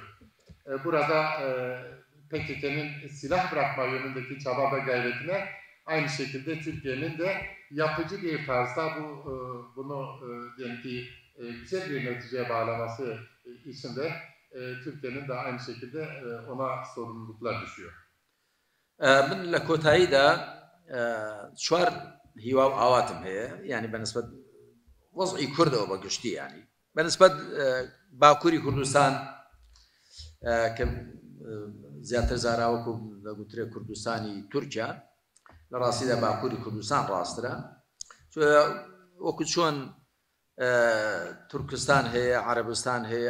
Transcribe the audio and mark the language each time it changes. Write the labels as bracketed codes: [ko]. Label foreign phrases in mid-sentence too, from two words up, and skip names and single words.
[tr] Burada PKK'nın silah bırakma yönündeki çaba ve gayretine aynı şekilde Türkiye'nin de yapıcı bir tarzda bunu diyelim ki güzel bir neticeye bağlaması için de Türkiye'nin de aynı şekilde ona sorumluluklar düşüyor. [ckb] من لە کۆتاییدا چوار هیوا و ئاواتم هەیە ینی بەنسبەت وەزعی کوردەوە بە گشتی ینی بەنسبەت باکووری کوردستان کە زیاتر زاراوەکو دەگوترێ کوردستانی تورکیا لە ڕاستیدا باکووری کوردستان ڕاسترە وەکو چۆن تورکستان هەیە عەرەبستان هەیە